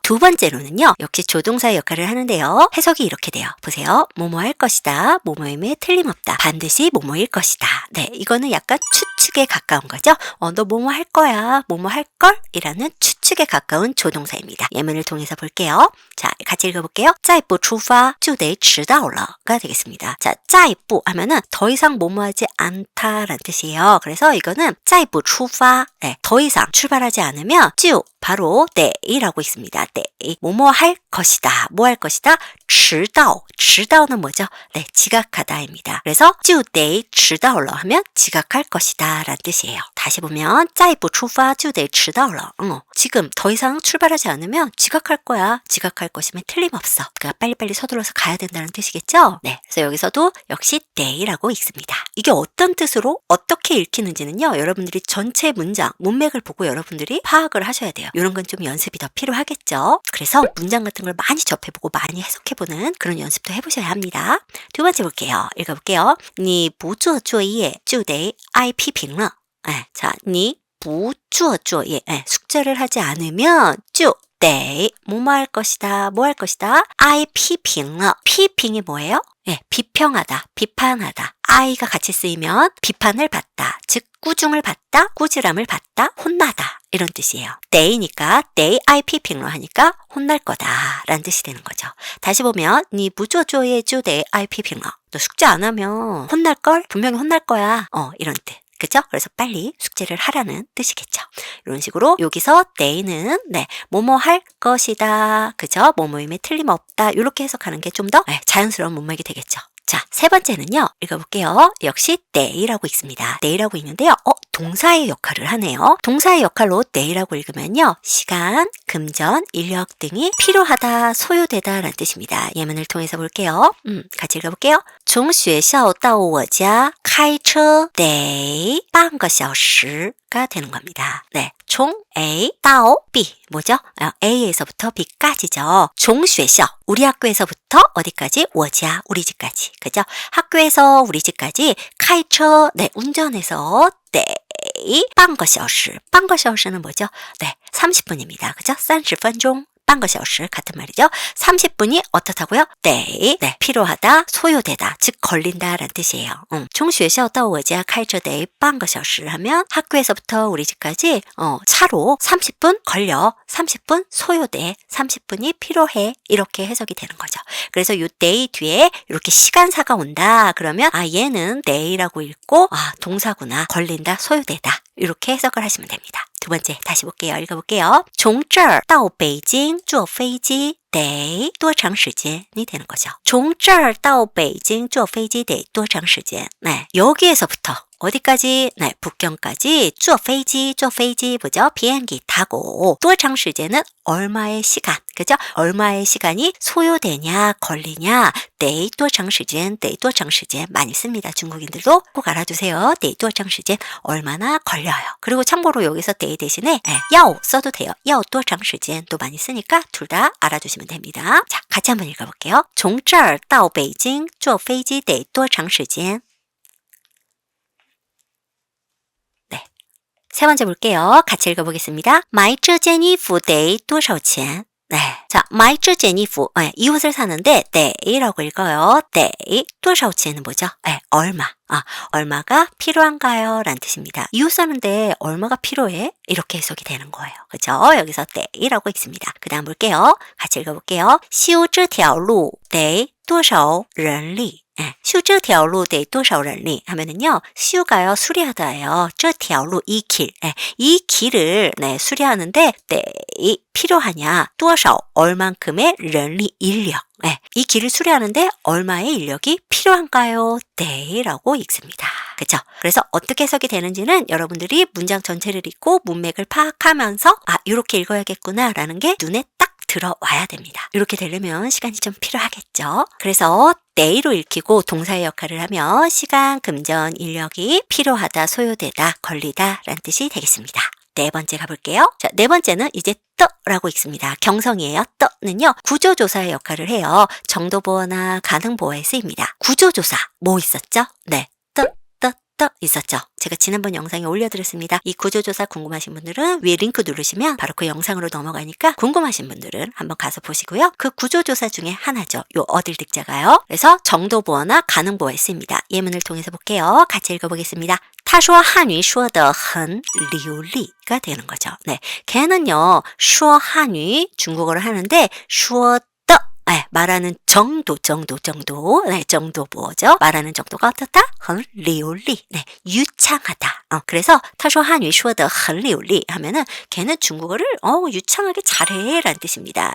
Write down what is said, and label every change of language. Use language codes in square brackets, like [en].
[ko] 두 번째로는요, 역시 조동사의 역할을 하는데요. 해석이 이렇게 돼요. 보세요. 뭐뭐 할 것이다. 뭐뭐임에 틀림없다. 반드시 뭐뭐일 것이다. 네, 이거는 약간 추측에 가까운 거죠. 너 뭐뭐 할 거야. 뭐뭐 할 걸? 이라는 추측에 가까운 조동사입니다. 예문을 통해서 볼게요. 자, 같이 읽어볼게요. [zh] 再不出发就得迟到了 [ko] 가 되겠습니다. 자, 再不 하면은 더 이상 뭐뭐 하지 않다라는 뜻이에요. 그래서 이거는 [zh] 再不出发, [ko] 더 이상 출발하지 않으면 [zh] 就 [ko] 바로 때이라고 있습니다. 때. 뭐뭐 할 것이다. 뭐 할 것이다? [zh] 迟到 [ko] 는 뭐죠? 네, 지각하다입니다. 그래서 [zh] 就得迟到了 [ko] 하면 지각할 것이다 라는 뜻이에요. 다시 보면 [zh] 再不出发就得迟到了. [ko] 지금 더 이상 출발하지 않으면 지각할 거야. 지각할 것이면 틀림없어. 그러니까 빨리빨리 서둘러서 가야 된다는 뜻이겠죠? 네, 그래서 여기서도 역시 때이라고 읽습니다. 이게 어떤 뜻으로 어떻게 읽히는지는요. 여러분들이 전체 문장, 문맥을 보고 여러분들이 파악을 하셔야 돼요. 이런 건 좀 연습이 더 필요하겠죠? 그래서 문장 같은 걸 많이 접해보고 많이 해석해보는 그런 연습도 해보셔야 합니다. 두 번째 볼게요. 읽어볼게요. [zh] 你不做作业就得挨批评了. [ko] 자, [zh] 你不做作业, [ko] 숙제를 하지 않으면 [zh] 就得 [ko] 뭐뭐 할 것이다. 뭐 할 것이다. [zh] 挨批评了.批评 [ko] 이 뭐예요? 비평하다, 비판하다. I가 같이 쓰이면 비판을 받다, 즉 꾸중을 받다, 꾸지람을 받다, 혼나다 이런 뜻이에요. 때이니까 때 [zh] I批评了 [ko] 하니까 혼날 거다 라는 뜻이 되는 거죠. 다시 보면 [zh] 你不做作业就得I批评了. [ko] 너 숙제 안 하면 혼날걸? 분명히 혼날 거야. 이런 뜻. 그죠? 그래서 빨리 숙제를 하라는 뜻이겠죠. 이런 식으로 여기서 때는 뭐뭐 할 것이다. 그죠? 뭐뭐임에 틀림없다. 이렇게 해석하는 게 좀 더 자연스러운 문맥이 되겠죠. 자, 세 번째는요. 읽어볼게요. 역시 때이라고 읽습니다. 때이라고 읽는데요. 동사의 역할을 하네요. 동사의 역할로 때이라고 읽으면요. 시간, 금전, 인력 등이 필요하다, 소요되다 라는 뜻입니다. 예문을 통해서 볼게요. 같이 읽어볼게요. [zh] 从学校到我家开车得半个小时 [ko] 가 되는 겁니다. 네, 총 A, 到 B 뭐죠? A에서부터 B까지죠. [zh] 从学校 [ko] 우리 학교에서부터 어디까지? [zh] 我家 [ko] 우리 집까지. 그죠? 학교에서 우리 집까지 [zh] 开车 [ko] 운전해서 [zh] 得半个小时 半个小时 [ko] 는 뭐죠? 네, 30분입니다. 그죠? [zh] 30分钟半个小时 [ko] 같은 말이죠. 30분이 어떻다고요? 네, 필요하다, 소요되다, 즉 걸린다라는 뜻이에요. [zh] 从学校到我家开车得半个小时 [ko] 하면 학교에서부터 우리 집까지 차로 30분 걸려, 30분 소요돼, 30분이 필요해 이렇게 해석이 되는 거죠. 그래서 이 day 뒤에 이렇게 시간사가 온다 그러면 얘는 day라고 읽고 동사구나, 걸린다, 소요되다 이렇게 해석을 하시면 됩니다. 두 번째 다시 볼게요. 읽어볼게요. [zh] 从这儿到北京坐飞机得多长时间 [ko] 이 되는 거죠. [zh] 从这儿到北京坐飞机得多长时间 [ko] 여기에서부터 어디까지? 북경까지 [zh] 坐飞机 [ko] 뭐죠? 비행기 타고 [zh] 多长时间 [ko] 는 얼마의 시간, 그죠? 얼마의 시간이 소요되냐, 걸리냐, [zh] 得多长时间 [ko] 많이 씁니다. 중국인들도 꼭 알아두세요. [zh] 得多长时间 [ko] 얼마나 걸려요. 그리고 참고로 여기서 得 대신에 要 써도 돼요. [zh] 要多长时间 [ko] 도 많이 쓰니까 둘 다 알아두시면 됩니다. 자, 같이 한번 읽어볼게요. [zh] 从这儿到北京坐飞机得多长时间 [ko] 세 번째 볼게요. 같이 읽어보겠습니다. [zh] 买这件衣服得多少钱? [ko] 자, [zh] 买这件衣服, [ko] 이 옷을 사는데得라고 읽어요. 得, [zh] 多少钱 [ko] 은 뭐죠? 얼마. 얼마가 필요한가요? 라는 뜻입니다. 이 옷 사는데 얼마가 필요해? 이렇게 해석이 되는 거예요. 그죠? 여기서得라고 읽습니다. 그 다음 볼게요. 같이 읽어볼게요. [zh] 修这条路得多少人力? 修这条路得多少人力 [ko] 하면은요. 修가요 수리하다예요. [zh] 这条路 [ko] 이 길. 이 길을 수리하는데 필요하냐? [zh] 多少 [ko] 얼만큼의 [zh] 人力 [ko] 인력. 이 길을 수리하는데 얼마의 인력이 필요한가요? 네라고 읽습니다. 그렇죠? 그래서 어떻게 해석이 되는지는 여러분들이 문장 전체를 읽고 문맥을 파악하면서 이렇게 읽어야겠구나 라는 게 눈에 딱 들어와야 됩니다. 이렇게 되려면 시간이 좀 필요하겠죠. 그래서 day로 읽히고 동사의 역할을 하면 시간, 금전, 인력이 필요하다, 소요되다, 걸리다 라는 뜻이 되겠습니다. 네 번째 가볼게요. 자, 네 번째는 이제 떠라고 읽습니다. 경성이에요. 떠는요. 구조조사의 역할을 해요. 정도보어나 가능보어에 쓰입니다. 구조조사 뭐 있었죠? 네. 떠 있었죠. 제가 지난번 영상에 올려드렸습니다. 이 구조조사 궁금하신 분들은 위에 링크 누르시면 바로 그 영상으로 넘어가니까 궁금하신 분들은 한번 가서 보시고요. 그 구조조사 중에 하나죠. 요 어딜 득자가요. 그래서 정도보어나 가능보어에 쓰입니다. 예문을 통해서 볼게요. 같이 읽어보겠습니다. [zh] 他说汉语说得很流利 [ko] 가 되는 거죠. 네, 걔는요. [zh] 说汉语 [ko] 중국어를 하는데 [zh] 说的 [ko] 말하는 정도. 네, 정도 보어죠. 말하는 정도가 어떻다? [zh] 很流利. [ko] 네, 유창하다. 그래서 [zh] 他说汉语说得很流利 [ko] 하면은 걔는 중국어를 유창하게 잘해 라는 뜻입니다.